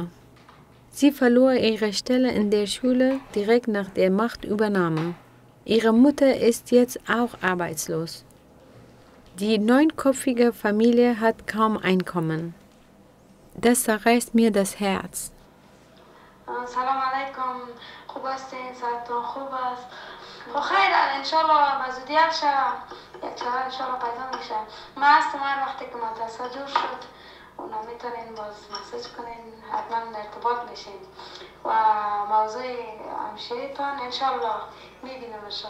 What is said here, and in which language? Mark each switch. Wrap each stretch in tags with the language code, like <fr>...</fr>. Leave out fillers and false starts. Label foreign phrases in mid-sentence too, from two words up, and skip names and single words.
<de>Sie verlor ihre Stelle in der Schule direkt nach der Machtübernahme. Ihre Mutter ist jetzt auch arbeitslos. Die 9-köpfige Familie hat kaum Einkommen. Das zerreißt mir das Herz.</de> <fa>سلام علیکم. خوب هستین؟ صحتتون خوب است؟ خب خیر انشالله به زودی حل شود. یک چاره انشالله پیدا میشه. من هستم هر وقتی که مدرسه جور شد اونا میتونین باز مسیج کنین حتما ارتباط میشین و موضوع همشیریتان انشالله میبینمشان.</fa>